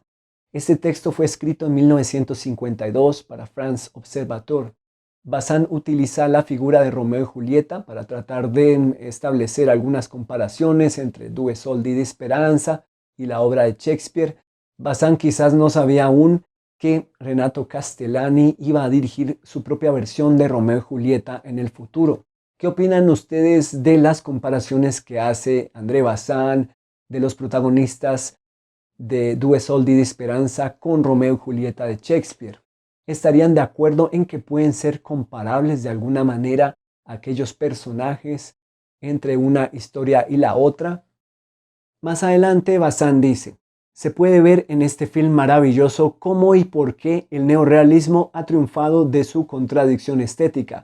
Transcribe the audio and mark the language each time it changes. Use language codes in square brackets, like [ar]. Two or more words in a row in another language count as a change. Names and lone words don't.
[es] Este texto fue escrito en 1952 para France Observateur. Bazin utiliza la figura de Romeo y Julieta para tratar de establecer algunas comparaciones entre Due soldi di speranza y la obra de Shakespeare. Bazin quizás no sabía aún que Renato Castellani iba a dirigir su propia versión de Romeo y Julieta en el futuro. ¿Qué opinan ustedes de las comparaciones que hace André Bazin de los protagonistas de Due soldi di speranza con Romeo y Julieta de Shakespeare? ¿Estarían de acuerdo en que pueden ser comparables de alguna manera aquellos personajes entre una historia y la otra? Más adelante Bazin dice: se puede ver en este film maravilloso cómo y por qué el neorrealismo ha triunfado de su contradicción estética.